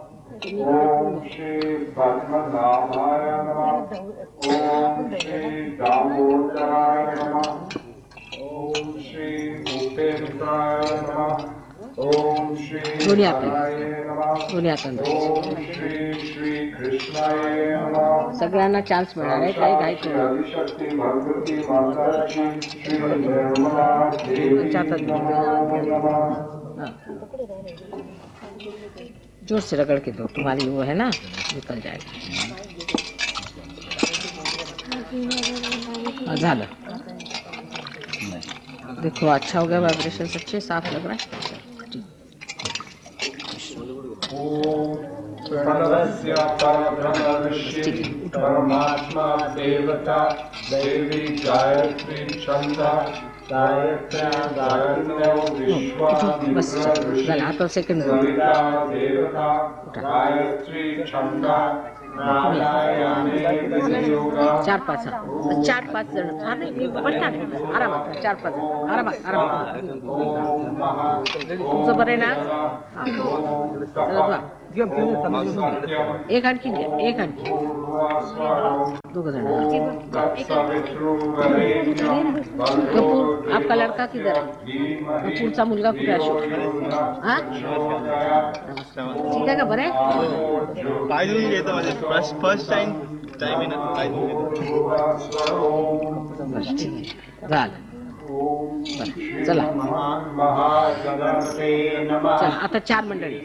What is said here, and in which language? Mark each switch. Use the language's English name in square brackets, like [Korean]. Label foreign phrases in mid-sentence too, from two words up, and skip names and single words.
[Sanskrit] ॐ श्री पद्मनाभाय नमः. ॐ श्री दामोदराय नमः. ॐ श्री उपेन्द्राय नमः. ॐ श्री नारायण नमः. ॐ श्री श्री कृष्णाय नमः. [Marathi] सगळ्यांना चान्स मिळाला आहे. काही घाई करू नका. [Sanskrit] शक्ति भगवती माताजी श्री निर्मला देवी नमः. [Hindi] जोर से रगड़ के दो, तुम्हारी वो है ना, निकल जाएगा. [Marathi] झालं. [Hindi] देखो अच्छा हो गया, वाइब्रेशन अच्छे साफ लग रहा है. [Sanskrit] प्रणवस्य परब्रह्म ऋषि परमात्मा देवता देवी गायत्री छंदा गायत्र्यो विश्वामित्र [Marathi] आता सेकंड [Sanskrit] सविता देवता गायत्री छंदा [Marathi] चार पाच जण. हा नाही मी पटणार आरामात. 4-5 जण आरामात. तुमचं बरं आहे ना? एक आणखी घ्या. दोघ जण. [Hindi] कपूर आपका लड़का किधर है? [Marathi] कपूरचा मुलगा कुठे अशोक? हा ठीक आहे का? बरं आहे. पाहिजे घेतो म्हणजे फर्स्ट टाइम आहे ना. झालं. चला आता 4 मंडळी.